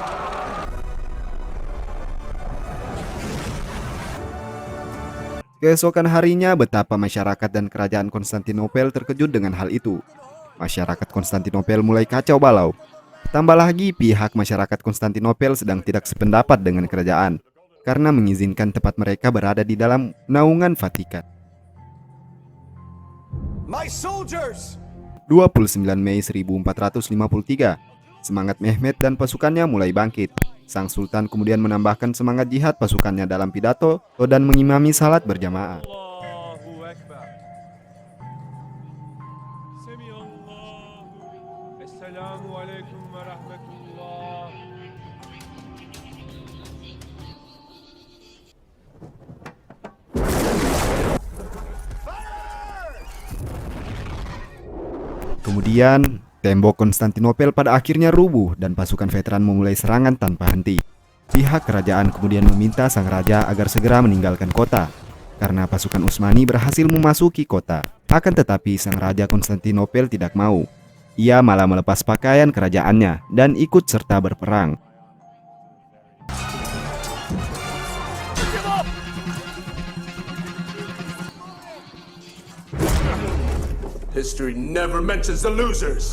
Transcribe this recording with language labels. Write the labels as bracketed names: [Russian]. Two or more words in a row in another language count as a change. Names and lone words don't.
[Indonesian] Keesokan harinya betapa masyarakat dan kerajaan Konstantinopel terkejut dengan hal itu. Masyarakat Konstantinopel mulai kacau balau. Tambah lagi pihak masyarakat Konstantinopel sedang tidak sependapat dengan kerajaan karena mengizinkan tempat mereka berada di dalam naungan Vatikan. [English] My soldiers! [Indonesian] 29 Mei 1453, semangat Mehmed dan pasukannya mulai bangkit. Sang Sultan kemudian menambahkan semangat jihad pasukannya dalam pidato dan mengimami salat berjamaah. [Arabic] الله أكبر. سمع الله. السلام عليكم ورحمة الله. [Indonesian] Kemudian, tembok Konstantinopel pada akhirnya rubuh dan pasukan veteran memulai serangan tanpa henti. Pihak kerajaan kemudian meminta sang raja agar segera meninggalkan kota karena pasukan Utsmani berhasil memasuki kota. Akan tetapi sang raja Konstantinopel tidak mau. Ia malah melepas pakaian kerajaannya dan ikut serta berperang. [English] History never mentions the losers.